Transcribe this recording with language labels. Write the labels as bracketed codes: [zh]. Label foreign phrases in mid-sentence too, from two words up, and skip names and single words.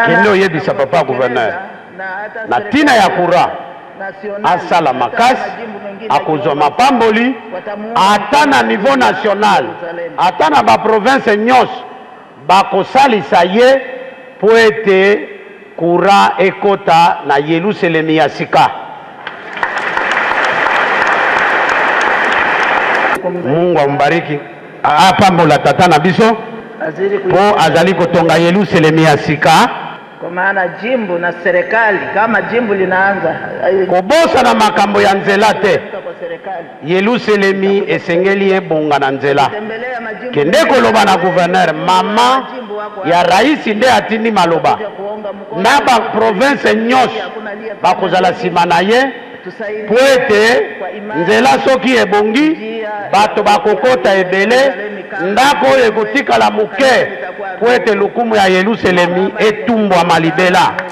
[ln] Kende oyebisa papa gouverneur na tina ya kura asala makasi akozwa mapamboli ata na [fr] niveau national [ln] ata na ba province nyonso bakosalisa ye po ete kura ekota na Yerusalemi ya sika. [sw] Mungu ambariki [ln] apambola tata na biso po azali kotonga Yerusalemi ya sika. [sw] Kwa maana jimbo na serikali kama jimbo linaanza [ln] kobosa na makambo ya nzela te. Yerusalemi esengeli ebonga na nzela. Kende koloba na gouverneur mama ya rais nde atindi maloba na ba province nyonso bakozala sima na ye po ete nzela soki ebongi bato bakokota ebele ndako oyo ekotikala moke po ete lukumu ya Yerusalemi etumbwa malibela.